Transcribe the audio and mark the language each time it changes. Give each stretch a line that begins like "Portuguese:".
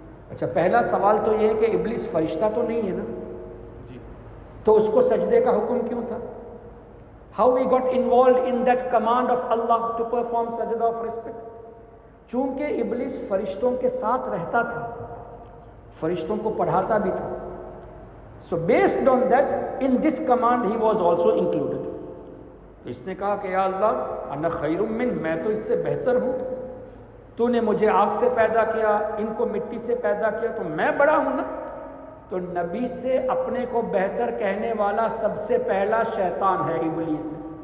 Urdu: اچھا، پہلا سوال تو یہ ہے کہ ابلیس فرشتہ تو نہیں ہے نا، تو اس کو سجدے کا حکم کیوں تھا؟
English: How we got involved in that command of Allah to perform sajda of respect?
Urdu: چونکہ ابلیس فرشتوں کے ساتھ رہتا تھا، فرشتوں کو پڑھاتا بھی تھا.
English: So based on that, in this command he was also included.
Urdu: اس نے کہا کہ یا اللہ
Arabic: انا خیر من،
Urdu: میں تو اس سے بہتر ہوں، تو نے مجھے آگ سے پیدا کیا، ان کو مٹی سے پیدا کیا، تو میں بڑا ہوں نا. تو نبی سے اپنے کو بہتر کہنے والا سب سے پہلا شیطان ہے، ابلیس ہے.